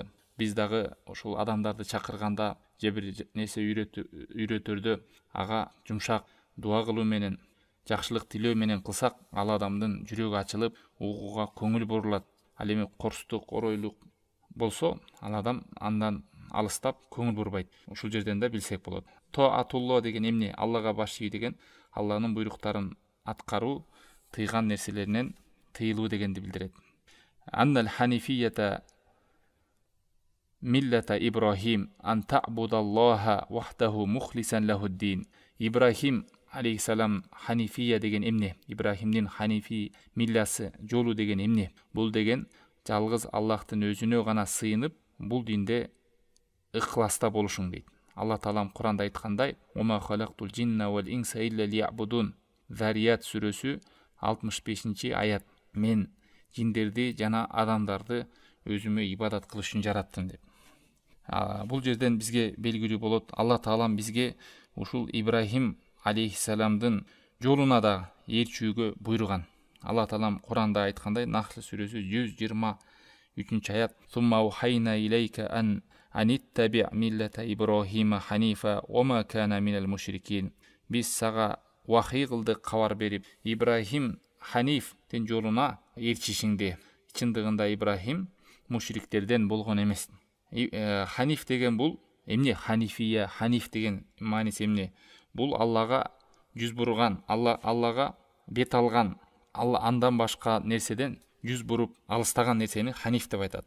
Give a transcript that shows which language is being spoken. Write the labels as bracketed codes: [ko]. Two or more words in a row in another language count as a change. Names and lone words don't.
[ky] Биз дагы ошол адамдарды чакырганда же бир нерсе үйрөтөрдө ага жумшак дуа кылуу менен, жакшылык тилөө менен кылсак, ал адамдын жүрөгү ачылып, угууга көңүл бурулат. Ал эми корстук, оройлук болсо, ал адам андан алыстап көңүл бурбайт. Ушул жерден да билсек болот. Таатулло деген эмне? Аллага баш ий деген, Алланын буйруктарын аткаруу, тыйган нерселеринен тыйылуу дегенди билдирет. [ar] أن الحنيفية ملة إبراهيم أن تعبد الله وحده مخلصا له الدين. [ky] Ибрахим алейхиссалам ханифия деген эмне? Ибрахимдин ханифи милласы, жолу деген эмне? Бул деген жалгыз Аллахтын өзүнө гана сыйынып, бул динде ыхласта болушуң дейт. Алла Таалам Куранда айткандай: [ar] "وما خلقت الجن والإنس إلا ليعبدون". [ky] Зарият сүрөсү 65 аят. Мен жиндерди жана адамдарды өзүмө ибадат кылыш үчүн жараттым деп. Бул жерден бизге белгилүү болот, Алла Таалам бизге ушул Ибрахим алейхиссаламдын жолуна да ээрчүүгө буйруган. Алла Таалам Куранда айткандай, Нахл сүрөсү 123 аят: [ar] "ثم أوحينا إليك أن اتبع ملة إبراهيم حنيفا وما كان من المشركين". [ky] Биз сага вахий кылдык, кабар берип, Ибрахим ханифтин жолуна ээрчишиңди. Чындыгында Ибрахим мушриктерден болгон эмес. Ханиф деген бул эмне? Ханифия, ханиф деген мааниси эмне? Бул Аллага жүз бурган, Аллага бет алган, андан башка нерседен жүз буруп алыстаган нерсени ханиф деп айтат.